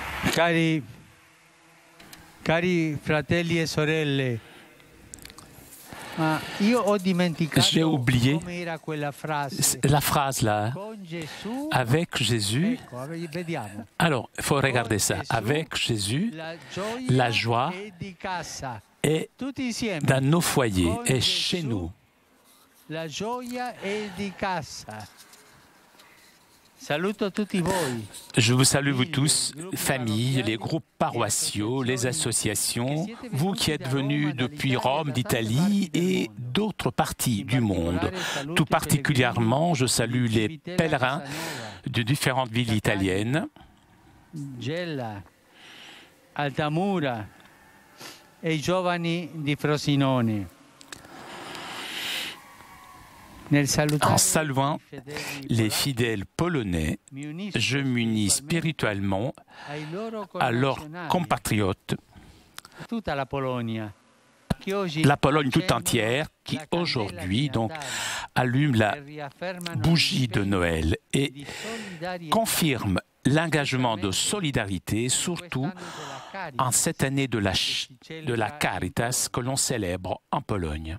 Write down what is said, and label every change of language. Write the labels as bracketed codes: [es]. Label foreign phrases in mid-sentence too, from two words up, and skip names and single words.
[it] Cari fratelli e sorelle, [fr] j'ai oublié la phrase là, avec Jésus. Alors, il faut regarder ça. Avec Jésus, la joie est dans nos foyers et chez nous. [it] La gioia è di casa. Saluto tutti voi. [fr] Je vous salue vous tous, familles, les groupes paroissiaux, les associations, vous qui êtes venus depuis Rome, d'Italie et d'autres parties du monde. Tout particulièrement, je salue les pèlerins de différentes villes italiennes. [it] Gela, Altamura e i giovani di Frosinone. [fr] En saluant les fidèles polonais, je m'unis spirituellement à leurs compatriotes, la Pologne tout entière, qui aujourd'hui donc allume la bougie de Noël et confirme l'engagement de solidarité, surtout en cette année de la Caritas que l'on célèbre en Pologne.